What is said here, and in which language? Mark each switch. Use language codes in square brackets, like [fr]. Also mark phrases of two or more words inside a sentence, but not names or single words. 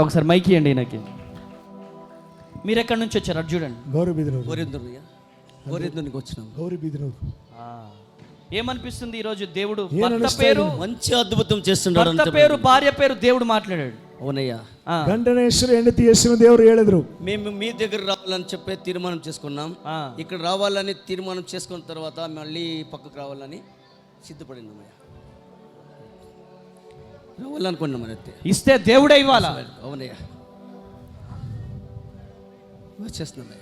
[te] ఒకసారి మైకి అండి ఈయనకి. మీరు ఎక్కడి నుంచి వచ్చారు? అటు చూడండి. గౌరీబిద్నూరుకి వచ్చినాం. గౌరీబిద్నూరు. ఏమనిపిస్తుంది ఈరోజు? దేవుడు భర్త పేరు మంచి అద్భుతం చేస్తున్నాడు. భర్త పేరు, భార్య పేరు దేవుడు మాట్లాడాడు. అవునయ్యా. [kn] గంటన ಹೆಸರು ಹೆಂಡತಿ ಹೆಸರು దేవుడు ಹೇಳಿದ್ರು. [te] మేము మీ దగ్గర రావాలని చెప్పి తీర్మానం చేసుకున్నాం. ఇక్కడ రావాలని తీర్మానం చేసుకున్న తర్వాత మళ్ళీ పక్కకు రావాలని సిద్ధపడినామయ్యా. రావాలనుకున్నాం. అయితే ఇస్తే దేవుడే ఇవ్వాలా? అవునయ్యా, వచ్చేస్తున్నామయ్యా.